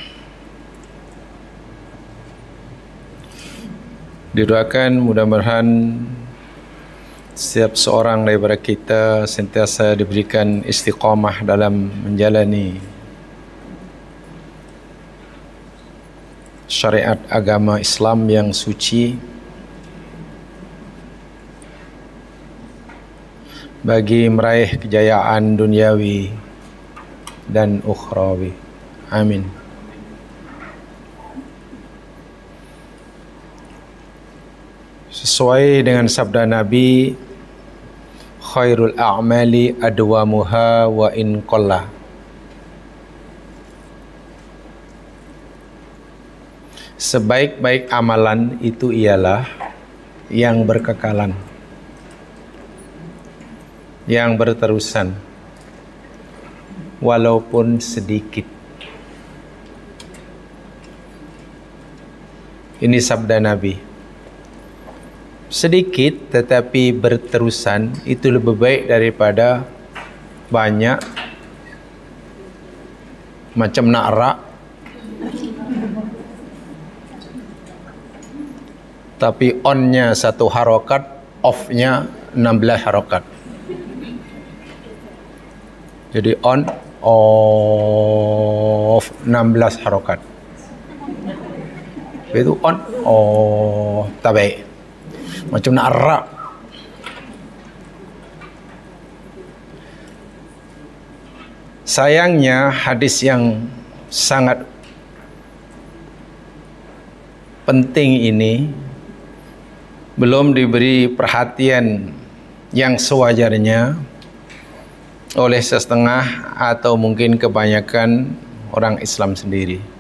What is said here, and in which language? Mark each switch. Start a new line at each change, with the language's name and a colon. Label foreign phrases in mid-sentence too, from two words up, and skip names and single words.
Malay: Didoakan mudah-mudahan setiap seorang daripada kita sentiasa diberikan istiqamah dalam menjalani syariat agama Islam yang suci, bagi meraih kejayaan duniawi dan ukhrawi. Amin. Sesuai dengan sabda Nabi,
Arabic: خير الأعمال أدومها وإن قل.
Malay: Sebaik-baik amalan itu ialah yang berkekalan, yang berterusan, walaupun sedikit. Ini sabda Nabi. Sedikit tetapi berterusan itu lebih baik daripada banyak macam nak rak tapi on-nya 1 harokat, off-nya 16 harokat. Jadi on, off, 16 harokat. Itu on, off, tak baik. Macam nak rak. Sayangnya hadis yang sangat penting ini belum diberi perhatian yang sewajarnya oleh setengah atau mungkin kebanyakan orang Islam sendiri.